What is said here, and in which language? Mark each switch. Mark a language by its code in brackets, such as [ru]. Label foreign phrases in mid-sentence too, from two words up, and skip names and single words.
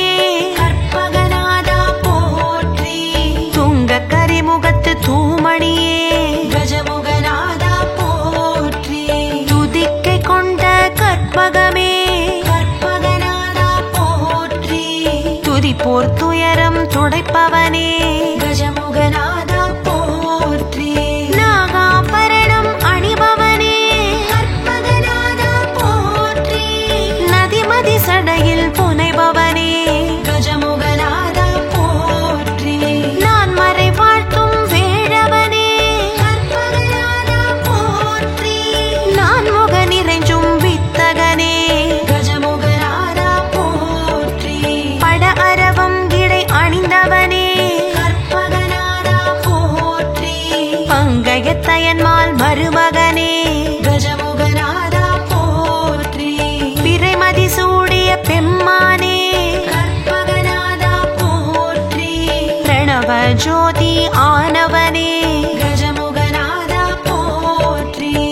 [ta] கற்பகநாதா போற்றி துங்க கரிமுகத்து தூமணியே கஜமுகநாதா போற்றி துதிக்கை கொண்ட கற்பகமே கற்பகநாதா போற்றி துதிப்போர் துயரம் துடைப்பவனே கஜமுகநாதா போற்றி நாகாபரணம் அணிபவனே கற்பகநாதா போற்றி நதிமதி சடையில் புனைபவனே கஜமுகநாதா போற்றி நான் மறை வாழ்த்தும் வேழவனே कर्पगनादा पोट्री நான் முக நிறைஞ்சும் வித்தகனே गजमुगनादा पोट्री பட அரவம் இடை அணிந்தவனே கற்பகநாதா போற்றி பங்கயத்தயன்மால் மருமகனே கஜமுகநாதா போற்றி பிறைமதி சூடிய பெம்மானே கற்பகநாதா போற்றி பிரணவ ஜோதி ஆனவனே கஜமுகநாதா போற்றி